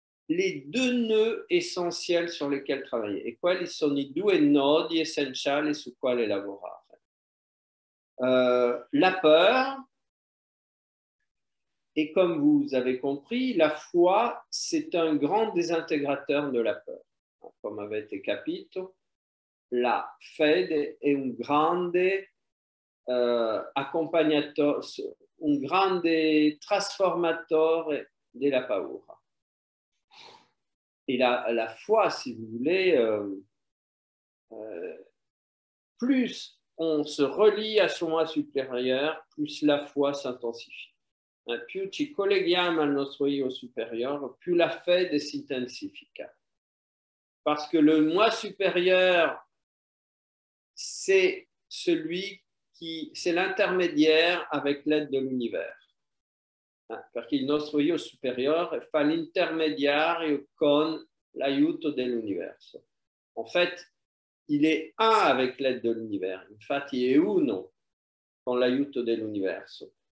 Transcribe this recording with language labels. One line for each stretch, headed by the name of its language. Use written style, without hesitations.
French: les deux nœuds essentiels sur lesquels travailler.
Italian: E quali sono i due nodi essenziali su quali lavorare.
French: La peur, et comme vous avez compris, la foi, c'est un grand désintégrateur de la peur.
Italian: Come avete capito, la fede è un grande accompagnatore, un grande trasformatore della paura.
French: Et la foi, si vous voulez, plus on se relie à son moi supérieur, plus la foi s'intensifie.
Italian: Più ci colleghiamo al nostro io supérieur, più la fede si intensifica.
French: Parce que le moi supérieur, c'est celui qui, c'est l'intermédiaire avec l'aide de l'univers.
Italian: Perché il nostro io superiore fa l'intermediario con l'aiuto dell'universo.
French: En fait, il est un avec l'aide de l'univers.
Italian: Infatti è uno con l'aiuto dell'universo.